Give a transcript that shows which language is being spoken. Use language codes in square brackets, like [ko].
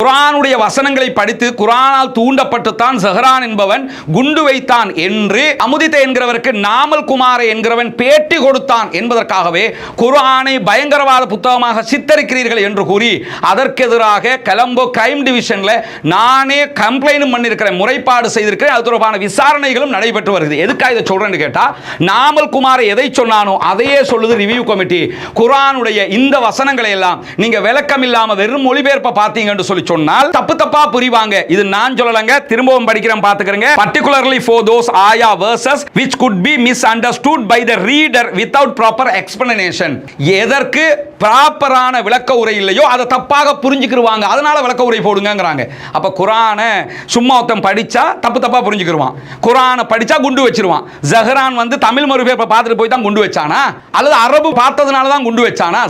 [ta] குர்ஆனுடைய வசனங்களை படித்து குர்ஆனால் தூண்டப்பட்டுத்தான் ஸஹ்ரான் என்பவன் குண்டு வைத்தான் என்று அமுதித என்கிறவருக்கு நாமல் குமார என்கிறவன் பேட்டி கொடுத்தான் என்பதற்காகவே குர்ஆனை பயங்கரவாத புத்தகமாக சித்தரிக்கிறீர்கள் என்று கூறி அதற்கு எதிராக கொலம்போ கிரைம் டிவிஷன்ல நானே கம்ப்ளைண்ட் பண்ணியிருக்கிறேன், முறைப்பாடு செய்திருக்கிறேன். அது தொடர்பான விசாரணைகளும் நடைபெற்று வருகிறது. எதுக்காக இதை சொல்றேன் சொல்றாங்கன்னு கேட்டா, நாமல் குமார் எதை சொன்னானோ அதையே சொல்லுது ரிவ்யூ கமிட்டி. குர்ஆனுடைய இந்த வசனங்களை எல்லாம் நீங்க விளக்கம் இல்லாம வெறும் மொழிபெயர்ப்ப பாத்தீங்கன்னு சொல்லி சொன்னால் தப்பு தப்பா புரிவாங்க. இது நான் சொல்லலங்க, திரும்பவும் படிக்கிறேன் பாத்துக்கறங்க. [en] particularly for those ayah verses which could be misunderstood by the reader without proper explanation. [ta] எதற்கு ப்ராப்பரான விளக்க உரை இல்லையோ அதை தப்பாக புரிஞ்சுக்கிருவாங்க, அதனால விளக்க உரை போடுங்கங்கறாங்க. அப்ப குர்ஆனை சும்மா ஒருத்தன் படிச்சா தப்பு தப்பா புரிஞ்சுக்கிருவான், குர்ஆனை படிச்சா குண்டு வச்சிருவான். ஜஹரான் வந்து தமிழ் மொழிபெயர்ப்பை பார்த்துட்டு போய் தான் குண்டு வச்சானா, அல்லது அரபு பார்த்ததுனால தான் குண்டு வச்சானா?